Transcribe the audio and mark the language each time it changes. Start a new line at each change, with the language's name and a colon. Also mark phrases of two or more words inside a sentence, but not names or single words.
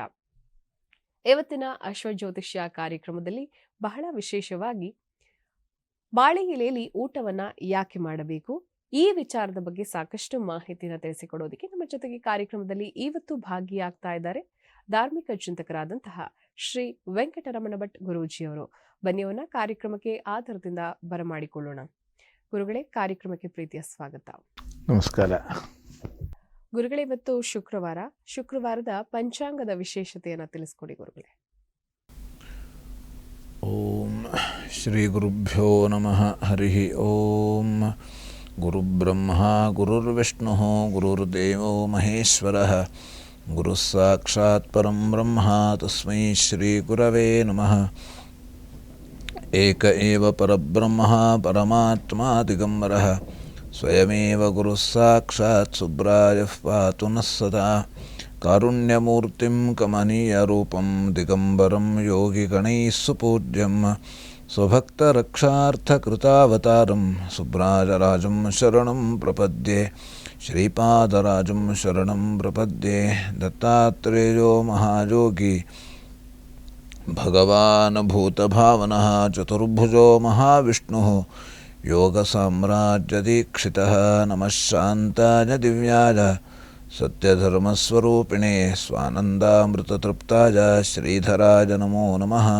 Kannada: ಇವತ್ತಿನ ಅಶ್ವಜ್ಯೋತಿಷ್ಯ ಕಾರ್ಯಕ್ರಮದಲ್ಲಿ ಬಹಳ ವಿಶೇಷವಾಗಿ ಬಾಳೆ ಎಲೆಯಲ್ಲಿ ಊಟವನ್ನ ಯಾಕೆ ಮಾಡಬೇಕು, ಈ ವಿಚಾರದ ಬಗ್ಗೆ ಸಾಕಷ್ಟು ಮಾಹಿತಿಯನ್ನು ತಿಳಿಸಿಕೊಡೋದಕ್ಕೆ ನಮ್ಮ ಜೊತೆಗೆ ಕಾರ್ಯಕ್ರಮದಲ್ಲಿ ಇವತ್ತು ಭಾಗಿಯಾಗ್ತಾ ಇದ್ದಾರೆ ಧಾರ್ಮಿಕ ಚಿಂತಕರಾದಂತಹ ಶ್ರೀ ವೆಂಕಟರಮಣ ಭಟ್ ಗುರೂಜಿಯವರು. ಬನ್ನಿಯವನ್ನ ಕಾರ್ಯಕ್ರಮಕ್ಕೆ ಆಧಾರದಿಂದ ಬರಮಾಡಿಕೊಳ್ಳೋಣ. ಗುರುಗಳೇ, ಕಾರ್ಯಕ್ರಮಕ್ಕೆ ಪ್ರೀತಿಯ ಸ್ವಾಗತ. ನಮಸ್ಕಾರ. ಗುರುಗಳೇ, ಇವತ್ತು ಶುಕ್ರವಾರದ ಪಂಚಾಂಗದ ವಿಶೇಷತೆಯನ್ನ ತಿಳಿಸ್ಕೊಡಿ ಗುರುಗಳೇ.
Sanskrit: ಓಂ ಶ್ರೀ ಗುರುಭ್ಯೋ ನಮಃ. ಹರಿ ಓಂ. ಗುರುಬ್ರಹ್ಮ ಗುರುರ್ವಿಷ್ಣು ಗುರುರ್ದೇವೋ ಮಹೇಶ್ವರಃ, ಗುರುಃ ಸಾಕ್ಷಾತ್ ಪರಂ ಬ್ರಹ್ಮ ತಸ್ಮೈ ಶ್ರೀ ಗುರವೇ ನಮಃ. ಏಕ ಏವ ಪರಬ್ರಹ್ಮ ಪರಮಾತ್ಮಾ ದಿಗಂಬರಃ, ಸ್ವಯಮೇವ ಗುರುಃ ಸಾಕ್ಷಾತ್ ಸುಬ್ರಾಯಃ ಪಾತು ನಃ ಸದಾ. ಕಾರುಣ್ಯಮೂರ್ತಿಂ ಕಮನೀಯರೂಪಂ ದಿಗಂಬರಂ ಯೋಗಿಗಣೈಃ ಸುಪೂಜ್ಯಂ, ಸ್ವಭಕ್ತರಕ್ಷಾರ್ಥಕೃತಾವತಾರಂ ಸುಬ್ರಾಜರಾಜಂ ಶರಣಂ ಪ್ರಪದ್ಯೆ. ಶ್ರೀಪಾದರಾಜಂ ಶರಣಂ ಪ್ರಪದ್ಯೆ. ದತ್ತಾತ್ರೇಯೋ ಮಹಾಯೋಗಿ ಭಗವಾನ್ ಭೂತಭಾವನಃ ಚತುರ್ಭುಜೋ ಮಹಾವಿಷ್ಣುಃ, ಯೋಗಸಾಮ್ರಾಜ್ಯದೀಕ್ಷಿತಃ. ನಮಃ ಶಾಂತಾಯ ದಿವ್ಯಾಯ ಸತ್ಯಧರ್ಮಸ್ವರೂಪಿಣೆ ಸ್ವಾನಂದಾಮೃತತೃಪ್ತಾಯ ಶ್ರೀಧರಾಯ ನಮೋ ನಮಃ.